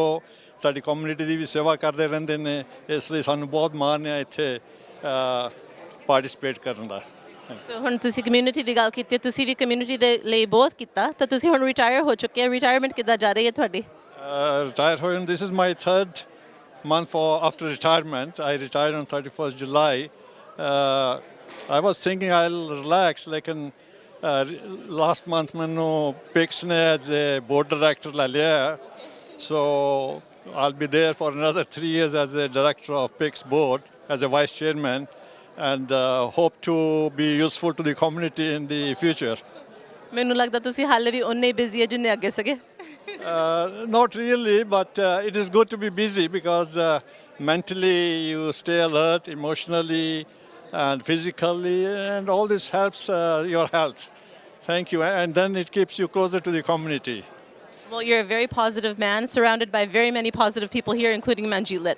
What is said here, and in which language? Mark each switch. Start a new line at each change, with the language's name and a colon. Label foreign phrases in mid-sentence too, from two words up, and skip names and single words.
Punjabi: ਸਾਡੀ ਕਮਿਊਨਿਟੀ ਦੀ ਵੀ ਸੇਵਾ ਕਰਦੇ ਰਹਿੰਦੇ ਨੇ, ਇਸ ਲਈ ਸਾਨੂੰ ਬਹੁਤ ਮਾਣ ਹੈ ਇੱਥੇ ਪਾਰਟਿਸਿਪੇਟ ਕਰਨ ਦਾ। ਸੋ ਹੁਣ ਤੁਸੀਂ ਕਮਿਊਨਿਟੀ ਦੀ ਗੱਲ ਕੀਤੀ, ਤੁਸੀਂ ਵੀ ਕਮਿਊਨਿਟੀ ਦੇ ਲਈ ਬਹੁਤ ਕੀਤਾ, ਤਾਂ ਤੁਸੀਂ ਹੁਣ ਰਿਟਾਇਰ ਹੋ ਚੁੱਕੇ ਹੋ। ਰਿਟਾਇਰਮੈਂਟ ਕਿੱਦਾਂ ਜਾ ਰਹੀ ਹੈ ਤੁਹਾਡੀ? ਰਿਟਾਇਰ ਹੋਏ,
English: This is my 3rd month after retirement. I retired on 31st July. I was thinking I'll relax, like last month
Hindi: मैंने PICS ने
English: as a board director
Hindi: ले लिया,
English: so I'll be there for another 3 years as a director of PICS board as a vice chairman, and hope to be useful to the community in the future.
Punjabi: ਮੈਨੂੰ ਲੱਗਦਾ ਤੁਸੀਂ ਹਾਲੇ ਵੀ ਉਨੇ ਹੀ ਬਿਜ਼ੀ ਹੈ ਜਿੰਨੇ ਅੱਗੇ ਸੀਗੇ।
English: Not really, but it is good to be busy because mentally you stay alert, emotionally and physically, and all this helps your health. Thank you. And then it keeps you closer to the community. Well, you're a very positive man, surrounded by very many positive people here, including Manjit Lit.